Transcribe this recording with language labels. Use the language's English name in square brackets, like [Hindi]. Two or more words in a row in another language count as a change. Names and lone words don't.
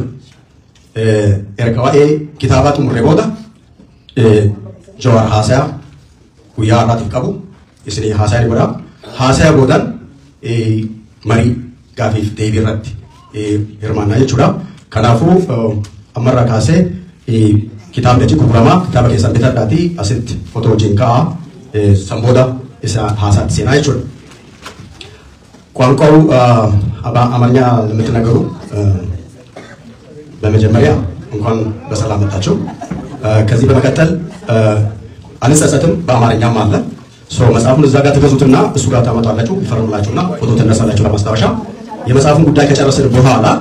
[Oromo] Erga waa'ee kitaabaa xumurree booda Jawaar haasayaa guyyaa har'aatiif qabu isin haasayaa ni godhaa haasaya boodan marii gaafiif deebii irratti hirmaannaa jechuudha. Kanaafuu ammarraa kaasee kitaabni achi gurguramaa kitaaba keessan bitadhaatii asitti footoo wajjin ka'aa sanbooda isa haasaatti seenaa jechuudha. [Amharic] ቋንቋው አማርኛ ለምትናገሩ በመጀመሪያ እንኳን በሰላም መጣችሁ። ከዚህ በመቀጠል አንጸጸትም በአማርኛም አለ መጽሐፉን እዛ ጋር ተገዙትና እሱ ጋር ታመጣላችሁ ይፈርሙላችሁና ፎቶ ተነሳላችሁ ለማስታወሻ። የመጽሐፉን ጉዳይ ከጨረስን በኋላ